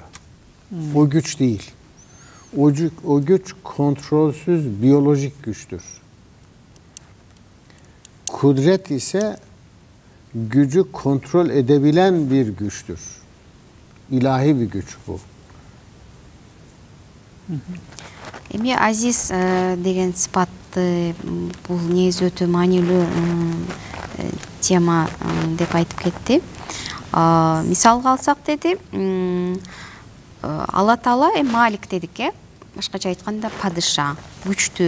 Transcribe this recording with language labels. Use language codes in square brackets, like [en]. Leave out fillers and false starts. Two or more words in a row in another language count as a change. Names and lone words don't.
[tr] O güç değil. O güç kontrolsüz biyolojik güçtür. Kudret ise gücü kontrol edebilen bir güçtür. İlahi bir güç bu. [ky] Эми азиз деген сыпатты бул негизи өтө маанилүү тема деп айтып кетти. Мисалга алсак деди, Алла Таала Малик дедик, башкача айтканда падыша, күчтүү.